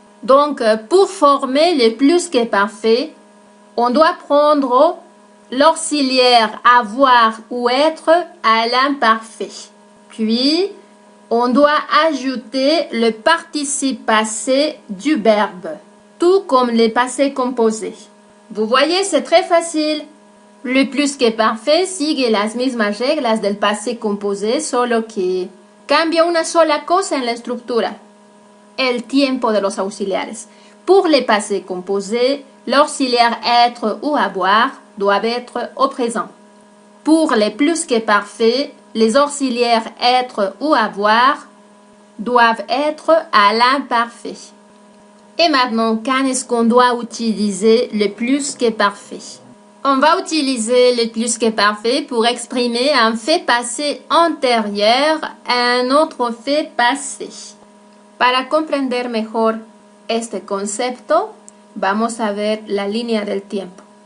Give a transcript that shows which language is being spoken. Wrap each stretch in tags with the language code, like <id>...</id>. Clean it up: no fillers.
<fr>Donc, pour former le plus que parfait, on doit prendre l'auxiliaire avoir ou être à l'imparfait. Puis, on doit ajouter le participe passé du verbe, tout comme le passé composé. Vous voyez, c'est très facile.</fr> <es>Le plus que parfait sigue las mismas reglas del pasé composé, solo que cambia una sola cosa en la estructura, el tiempo de los auxiliares.</es> <fr>Pour le passé composé, l'auxiliaire être ou avoir doivent être au présent. Pour le plus que parfait, les auxiliaires être ou avoir doivent être à l'imparfait. Et maintenant, quand est-ce qu'on doit utiliser le plus que parfait? On va utiliser le plus que parfait pour exprimer un fait passé antérieur a un autre fait passé.</fr> <es>Para comprender mejor este concepto, vamos a ver la línea del tiempo.</es>